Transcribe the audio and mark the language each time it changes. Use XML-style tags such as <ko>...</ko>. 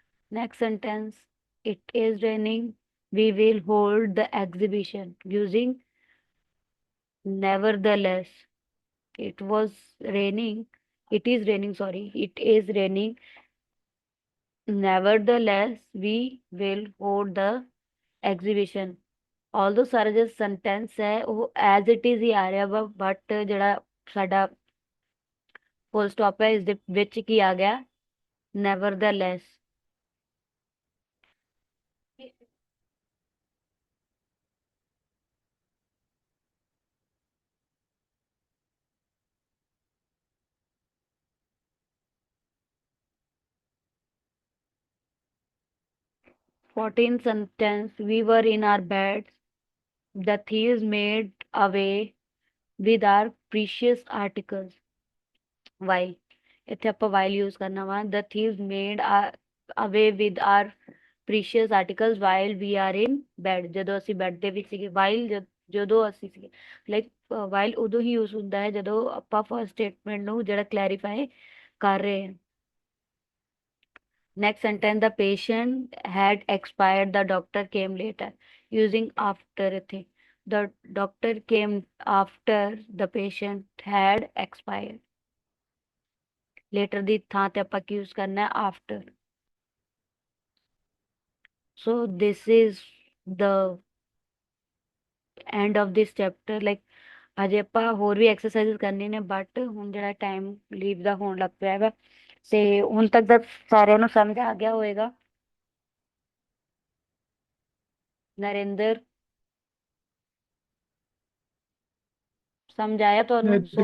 <en>next sentence, it is raining, we will hold the exhibition using nevertheless। It was raining. It is raining, sorry. It is raining. Nevertheless, we will hold the exhibition.</en> <pa>Although ਸਾਰਾ ਜਿਹੜਾ sentence ਹੈ ਉਹ</pa> <en>as it is</en> <pa>ਹੀ ਆ ਰਿਹਾ ਵਾ, but ਜਿਹੜਾ ਸਾਡਾ full stop ਹੈ ਇਸ ਦੇ ਵਿੱਚ ਕੀ ਆ ਗਿਆ?</pa> <en>Nevertheless. 14th sentence. We were in our beds. The thieves made away with our precious articles.</en> <pa>While ਇੱਥੇ ਆਪਾਂ while use ਕਰਨਾ ਵਾ.</pa> <en>The thieves made away with our precious articles while we are in bed.</en> <pa>ਜਦੋਂ ਅਸੀਂ bed ਦੇ ਵਿੱਚ ਸੀਗੇ. while ਜਦੋਂ ਅਸੀਂ ਸੀਗੇ, ਲਾਈਕ while ਉਦੋਂ ਹੀ use ਹੁੰਦਾ ਹੈ ਜਦੋਂ ਆਪਾਂ ਫਸਟ ਸਟੇਟਮੈਂਟ ਨੂੰ ਜਿਹੜਾ ਕਲੈਰੀਫਾਈ ਕਰ ਰਹੇ ਹਾਂ.</pa> <en>Next sentence, the patient had expired. The doctor came later. Using after ਇੱਥੇ. The doctor came after the patient had expired.</en> <pa>Later ਦੀ ਥਾਂ ਤੇ ਆਪਾਂ ਕੀ use ਕਰਨਾ ਹੈ?</pa> <en>After. So this is the end of this chapter.</en> <pa>Like ਅਜੇ ਆਪਾਂ ਹੋਰ ਵੀ exercise ਕਰਨੀ ਨੇ, ਬਟ ਹੁਣ ਜਿਹੜਾ ਟਾਈਮ ਲੀਵ ਦਾ ਹੋਣ ਲੱਗ ਪਿਆ ਹੈਗਾ, ਤੇ ਹੁਣ ਤੱਕ ਦਾ ਸਾਰਿਆਂ ਨੂੰ ਸਮਝ ਆ ਗਿਆ ਹੋਏਗਾ. ਨਰਿੰਦਰ, ਸਮਝ ਆਇਆ ਤੁਹਾਨੂੰ?</pa>